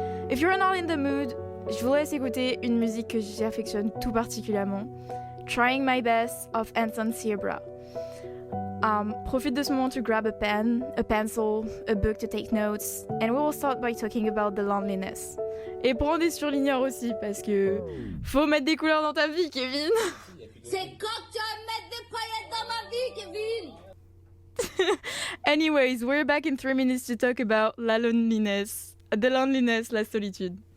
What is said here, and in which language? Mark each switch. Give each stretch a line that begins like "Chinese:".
English: If you're not in the mood,
French: je vous laisse écouter une musique que j'affectionne tout particulièrement, Trying My Best of Anton Sierra. Profite de ce moment
English: to grab a pen, a pencil, a book to take notes, and we will start by talking about the loneliness.
French: Et prends des surligneurs aussi, parce que faut mettre des couleurs dans ta vie, Kevin. C'est quand tu vas mettre des paillettes dans ma vie, Kevin.
English: Anyways, we're back in 3 minutes to talk about la loneliness,
French: la solitude.